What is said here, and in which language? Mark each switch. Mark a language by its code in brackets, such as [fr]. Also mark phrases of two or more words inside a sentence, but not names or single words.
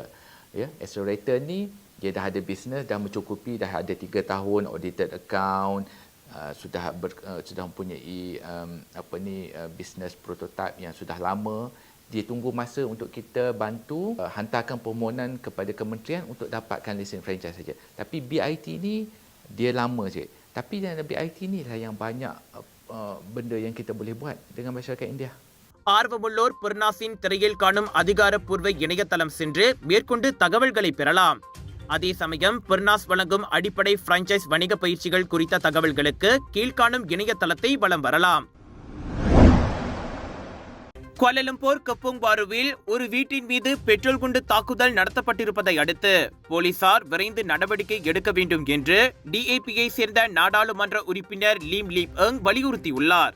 [ms] Ya, Accelerator ni dia dah ada bisnes, dah mencukupi, dah ada 3 tahun [en] audited account, [ms] sudah mempunyai bisnes prototype yang sudah lama. Dia tunggu masa untuk kita bantu hantarkan permohonan kepada kementerian untuk dapatkan lesen franchise saja. Tapi BIT ni dia lama je. Tapi dalam BIT ni lah yang banyak benda yang kita boleh buat dengan masyarakat India. [ta] ஆர்வமுள்ளோர் பெர்னாஸின் திரையில் காணும் அதிகாரப்பூர்வ இணையதளம் சென்று மேற்கொண்டு தகவல்களை பெறலாம். அதே சமயம் பெர்னாஸ் வழங்கும் அடிப்படை பிரான்சைஸ் வணிக பயிற்சிகள் குறித்த தகவல்களுக்கு கீழ்காணும் இணையதளத்தை வலம் வரலாம். குவாலலம்பூர் கப்போங் பாருவில் ஒரு வீட்டின் மீது பெட்ரோல் குண்டு தாக்குதல் நடத்தப்பட்டிருப்பதை அடுத்து போலீசார் விரைந்து நடவடிக்கை எடுக்க வேண்டும் என்று DAP-ஐ சேர்ந்த நாடாளுமன்ற உறுப்பினர் லீம் லீப் எங் வலியுறுத்தியுள்ளார்.